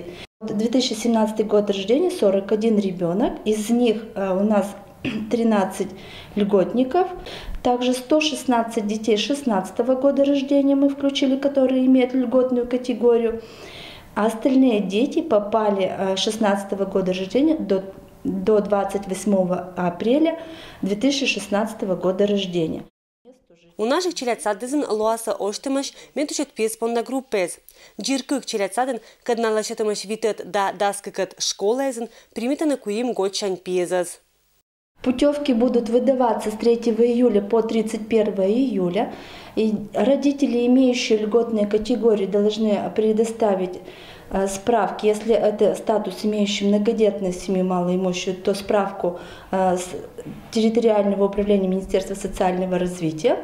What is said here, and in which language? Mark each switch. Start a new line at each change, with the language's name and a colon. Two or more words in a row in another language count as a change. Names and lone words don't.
Russian: 2017 год рождения 41 ребенок, из них у нас 13 льготников, также 116 детей 2016 года рождения мы включили, которые имеют льготную категорию, а остальные дети попали 2016 года рождения до 28 апреля 2016 года рождения.
Komi-Permyak: У наших челядсаддызын луаса оштымыш ментушет песпонда группез. Джиркык челядсадын кадналашетымыш витет да даскыкат школаезын примитаны куим гочан пезаз.
Russian: Путевки будут выдаваться с 3 июля по 31 июля. И родители, имеющие льготные категории, должны предоставить справки, если это статус имеющий многодетной семьи малоимущую, то справку с территориального управления Министерства социального развития.